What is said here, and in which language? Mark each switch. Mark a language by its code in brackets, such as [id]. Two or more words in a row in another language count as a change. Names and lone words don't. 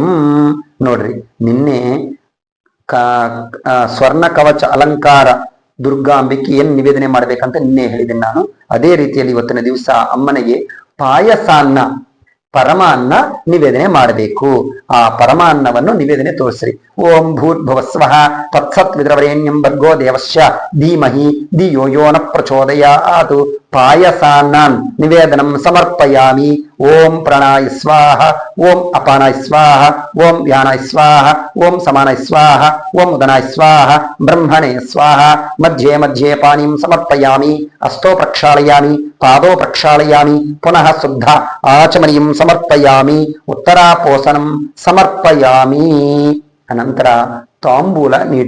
[kn] ನೋಡ್ರಿ, ನಿನ್ನೆ ಸ್ವರ್ಣ ಕವಚ ಅಲಂಕಾರ ದುರ್ಗಾಂಬಿಕೆ ಏನ್ ನಿವೇದನೆ ಮಾಡ್ಬೇಕಂತ ನಿನ್ನೆ ಹೇಳಿದ್ದೀನಿ ನಾನು. ಅದೇ ರೀತಿಯಲ್ಲಿ ಇವತ್ತಿನ ದಿವಸ ಅಮ್ಮನಿಗೆ ಪಾಯಸಾನ್ನ ಪರಮಾನ್ನ ನಿವೇದನೆ ಮಾಡಬೇಕು. ಆ ಪರಮಾನ್ನವನ್ನು ನಿವೇದನೆ ತೋರಿಸ್ರಿ. [sa] ಓಂ ಭೂರ್ಭುವಸ್ವಃ ತತ್ಸತ್ವಿತೃವರೇಣ್ಯಂ ಭರ್ಗೋ ದೇವಸ್ಯ ಧೀಮಹಿ ಧಿಯೋ ಯೋ ನ ಪ್ರಚೋದಯಾತ್ ಪಾಯಸಾನ್ನಾನ್ ನಿವೇದನಂ ಸಮರ್ಪಯಾಮಿ. ಓಂ ಪ್ರಣಾಯ ಸ್ವಾಹ, ಓಂ ಅಪಾನಾಯ ಸ್ವಾಹ, ಓಂ ವ್ಯಾನಾಯ ಸ್ವಾಹ, ಓಂ ಸಮಾನಾಯ ಸ್ವಾಹ, ಓಂ ಉದನಾಯ ಸ್ವಾಹ, ಬ್ರಹ್ಮಣೇ ಸ್ವಾಹ. ಮಧ್ಯೆ ಮಧ್ಯೆ ಪಾನೀಂ ಸಮರ್ಪಯಾಮಿ. ಅಸ್ತೋ ಪ್ರಕ್ಷಾಳಯಾಮಿ, ಪಾದೋ ಪ್ರಕ್ಷಾಳಯಾಮಿ, ಪುನಃ ಶುದ್ಧ ಆಚಮನೀಂ ಸಮರ್ಪಯಾಮಿ, ಉತ್ತರಾಪೋಸನಂ ಸಮರ್ಪಯಾಮಿ. [kn] ಅನಂತರ ತಾಂಬೂಲ ನೀಡ್ರಿ.